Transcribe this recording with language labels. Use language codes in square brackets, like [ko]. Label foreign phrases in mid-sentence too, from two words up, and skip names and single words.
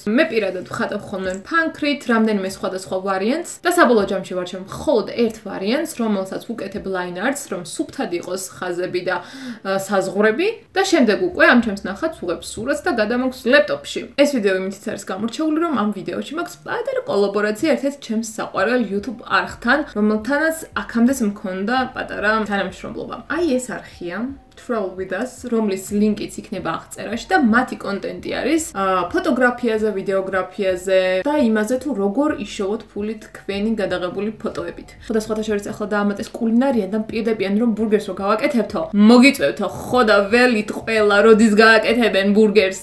[ka] მე პირადად ვხატავ ხოლმე ფანქრით, რამდენიმე სხვადასხვა ვარიანტს და საბოლოო ჯამში ვარჩევ მხოლოდ ერთ ვარიანტს, რომელსაც ვუკეთებ [en] line arts, [ka] რომ სუფთად იყოს ხაზები და საზღვრები და შემდეგ უკვე ამ ჩემს ნახატს ვუღებ სურათს და გადამოგვს ლეპტოპში. ეს ვიდეო იმითიც არის გამორჩეული, რომ ამ ვიდეოში მაქვს პატარა კოლაბორაცია ერთ-ერთ ჩემს საყვარელ YouTube არხთან, რომელთანაც აქამდეც მქონდა პატარა თანამშრომლობა. აი ეს არხია Travel with us, რომლის ლინკიც იქნება აღწერაში და მათი კონტენტი არის ფოტოგრაფიაზე, ვიდეოგრაფიაზე და იმაზე თუ როგორ იშოვოთ ფული თქვენი გადაღებული ფოტოებით. სხვადასხვა შორის ახლა დაამატეს კულინარია და პირდებიან რომ ბურგერს რო გავაკეთებთო, მოგიწევთო ხო და ველით ყველა როდის გააკეთებენ ბურგერს.